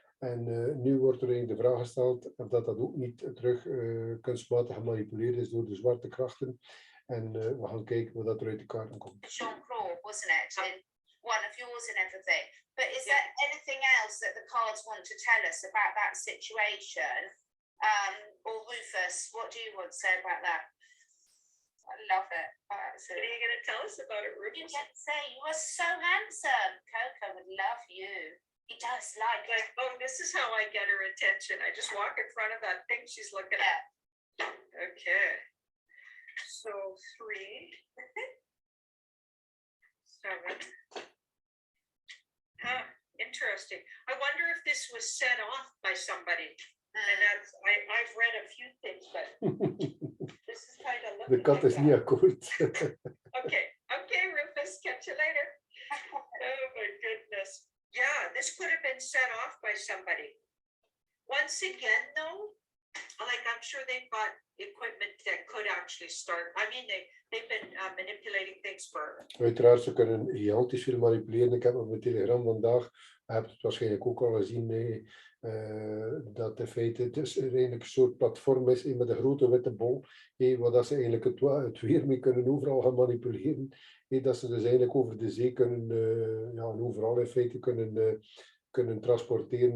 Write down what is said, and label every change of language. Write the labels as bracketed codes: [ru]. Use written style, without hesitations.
[nl] En nu wordt er eigenlijk de vraag gesteld of dat ook niet terug kunstmatig gemanipuleerd is door de zwarte krachten. En we gaan kijken wat dat er uit de kaarten komt. [en] Jean Claude, wasn't it? And one of yours and everything. But is there anything else that the cards want to tell us about that situation? Or Rufus, what do you want to say about that? I love it. What are you going to tell us about it, Rufus? You can say you are so handsome. Coco would love you. He does like it. Oh, this is how I get her attention. I just walk in front of that thing she's looking at. Okay. So 3, 7. Huh, interesting. I wonder if this was set off by somebody. And that's, I've read a few things, but this is kind of looking [nl] De kat is niet akkoord. [en] Okay, Rufus, catch you later. Oh my goodness. Yeah, this could have been set off by somebody. Once again, though, like I'm sure they've got equipment that could actually start. I mean, they've been manipulating things for. [nl] Uiteraard, ze kunnen gigantisch veel manipuleren. Ik heb op mijn Telegram vandaag, je hebt het waarschijnlijk ook al gezien, dat in feite het is eigenlijk een soort platform is met een grote witte bol, waar dat ze eigenlijk het weer mee kunnen overal gaan manipuleren. Dat ze dus eigenlijk over de zee kunnen, en overal in feite kunnen transporteren.